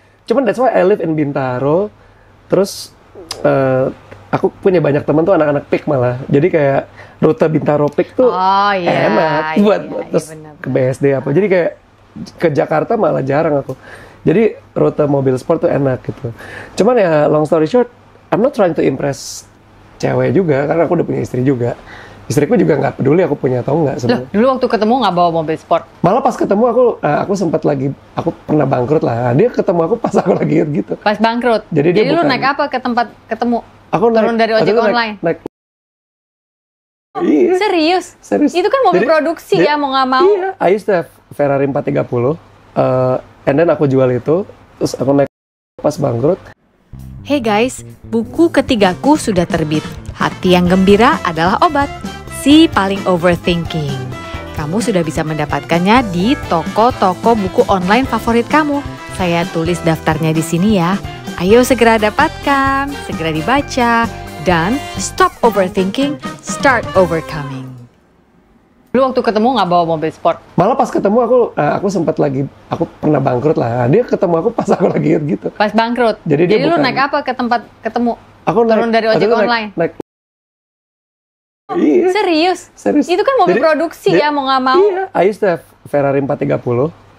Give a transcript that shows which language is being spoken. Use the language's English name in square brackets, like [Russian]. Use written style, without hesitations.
[Indonesian] Cuman [English] that's why I live in Bintaro. [Indonesian] Terus aku punya banyak teman tuh anak-anak PIK malah. Jadi kayak rute Bintaro PIK tuh Oh, iya, enak buat iya, terus benar, ke BSD apa. Jadi kayak ke Jakarta malah jarang aku. Jadi rute mobil sport tuh enak gitu. Cuman ya [English] long story short, I'm not trying to impress [Indonesian] cewek juga karena aku udah punya istri juga. Istriku juga nggak peduli aku punya atau nggak Loh, sebenarnya. dulu waktu ketemu nggak bawa mobil sport. Malah pas ketemu aku sempat aku pernah bangkrut lah. Dia ketemu aku pas aku lagi gitu. Pas bangkrut. Jadi dia lu bukan- naik apa ke tempat ketemu? Aku Turun dari ojek waktu itu online? Iya. Serius? Itu kan mobil produksi ya, mau nggak mau. Iya, [English] I used to have Ferrari 430. And then [Indonesian] aku jual itu, terus aku naik pas bangkrut. Hey guys, buku ketigaku sudah terbit. Hati yang gembira adalah obat. Si paling overthinking. Kamu sudah bisa mendapatkannya di toko-toko buku online favorit kamu. Saya tulis daftarnya di sini ya. Ayo segera dapatkan, segera dibaca, dan [English] stop overthinking, start overcoming. [Indonesian] Dulu waktu ketemu nggak bawa mobil sport. Malah pas ketemu aku sempat aku pernah bangkrut lah. Dia ketemu aku pas aku lagi gitu. Pas bangkrut. Jadi dia lu bukan- naik apa ke tempat ketemu? Aku Turun dari waktu ojek itu online? Naik. Iya. Serius? Itu kan mobil produksi ya, mau nggak mau. Iya, [English] I used to have Ferrari 430.